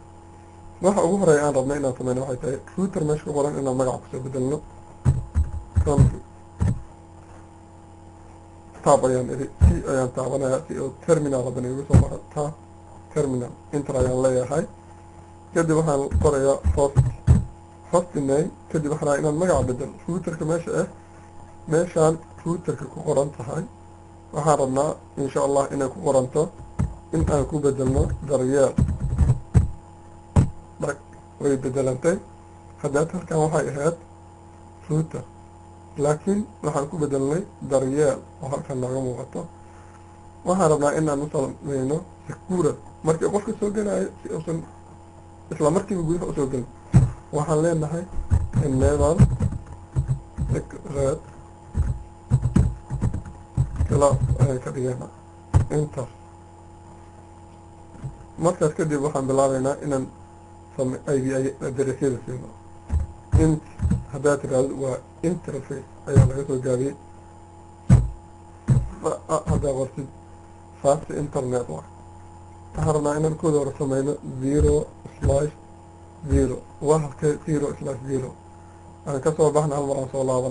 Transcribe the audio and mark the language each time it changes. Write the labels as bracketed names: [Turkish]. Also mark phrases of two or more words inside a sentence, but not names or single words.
[Somali] waxa ugu horeeya aan rabna inaan sameyno waxay tahay router meesha ku qoran inaan magaca kusoo bedelno. tab ayaan iri si ayaan taabanayaa si oo terminal haddana igu soo baxo [English] tab terminal enter [Somali] ayaan leeyahay. kadib waxaan qorayaa [English] host name. [Somali] kadib waxaan rabaa inaan magaca bedelo routerka meeshaan routerka ku qoran tahay. waxaan rabnaa [Arabic] insha allah [Somali] inay ku qoranto in aan ku bedelno daryeel. way bedelantay. haddaad halkan waxay ahayd router laakiin waxaan ku bedelnay daryeel oo halkan nooga muuqato. waxaan rabnaa inaan u sameyno secure markii qofka soo gelayo si uusan isla markiiba gudaha usoo gelin. waxaan leenahay [English] enable secret class [Somali] ayaan ka dhigaynaa enter. markaas kadib waxaan bilaabaynaa inaan [English] IP addressyada [Somali] siino. haddaad tiraahdo waa interface ayaa laga soo gaabiyey. haddaa qortid [English] fast internet [Somali] waxaan rabnaa inaan kooda hore sameyno 0/0 waa halkee 0/0 aan ka soo baxna hal mar aan soo laabana.